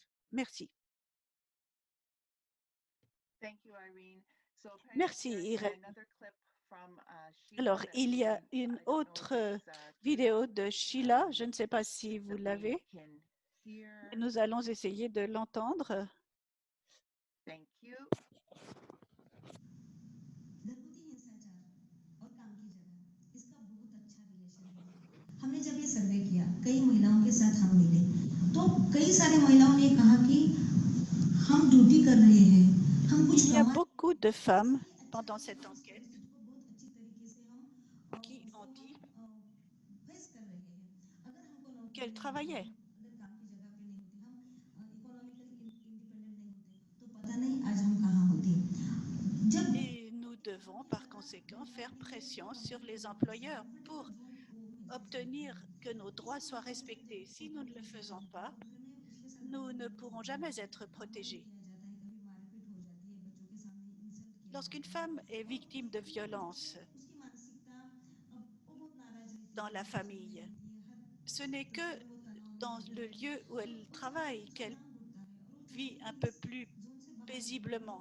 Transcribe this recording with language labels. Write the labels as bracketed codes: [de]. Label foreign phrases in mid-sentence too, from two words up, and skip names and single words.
[fr] Merci. Merci, Irène. Alors, il y a une autre vidéo de Sheila. Je ne sais pas si vous l'avez. Nous allons essayer de l'entendre. [mr] घरगुती हिंसाचार [hi] और काम की जगह इसका बहुत अच्छा रिलेशन है। हमने जब ये सर्वे किया कई महिलाओं के साथ हम मिले तो कई सारी महिलाओं ने कहा कि हम ड्यूटी कर रहे हैं हम कुछ [fr] Il y a beaucoup de femmes pendant cette enquête [hi] बहुत अच्छी तरीके से हम [fr] qui ont dit [hi] फेस कर रहे हैं अगर हमको नौकरी [fr] qu'elles travaillaient. [hi] अगर काम की जगह पे नहीं होते हम [en] economically independent [hi] नहीं होते तो पता नहीं आज हम कहाँ होते। [fr] Et nous devons par conséquent faire pression sur les employeurs pour obtenir que nos droits soient respectés. Si nous ne le faisons pas, nous ne pourrons jamais être protégés. Lorsqu'une femme est victime de violences dans la famille, ce n'est que dans le lieu où elle travaille qu'elle vit un peu plus paisiblement.